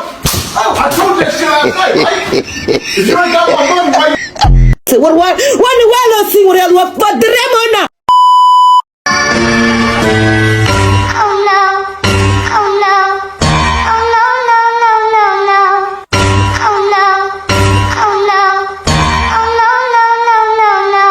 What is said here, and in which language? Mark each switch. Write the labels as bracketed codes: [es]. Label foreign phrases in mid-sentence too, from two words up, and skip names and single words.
[en] I told you that shit last night, right? If you ain't got my money, why you... What the world is seeing what the Ramona? Oh no, oh no, oh no, no, no, no, no. Oh no, oh no, oh no, no, no, no, no.